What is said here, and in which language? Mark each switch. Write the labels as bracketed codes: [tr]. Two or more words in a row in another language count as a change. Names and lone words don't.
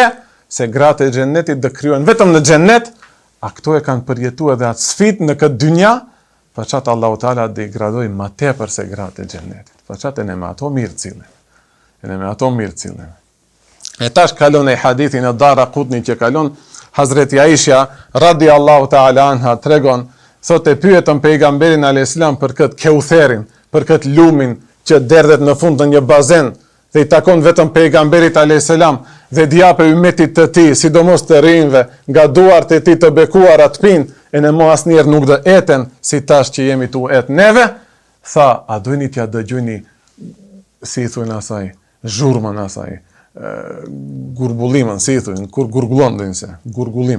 [sq] Se gratë e xhenetit do kryen vetëm në xhenet, a këto e kanë përjetuar edhe atë sfidë në këtë dynja, për çat Allahu Taala do i gradoj më tepër se gratë e xhenetit. Për çat e ne me ato mirë cilën. E ne me ato mirë cilën. E tash kalon e hadithin e Dara Qutni që kalon Hazreti Aisha [ar] رضي الله تعالى عنها [sq] tregon, thotë e pyetën pejgamberin [ar] عليه السلام [sq] për këtë Keutherin, për këtë lumin që derdhet në fund në një bazen dhe i takon vetëm pejgamberit [ar] عليه السلام [sq] dhe d'jape ummetit të tij, sidomos të rinjve, nga duart e tij të bekuara të pinë, e në mo asnjëherë nuk do eten si tash që jemi tu et neve, tha, a dojni t'ja dëgjoni si i thujnë asaj, zhurmën asaj, gurgullimën, si i thujnë, kur gurgullon dojnë se, gurgullim.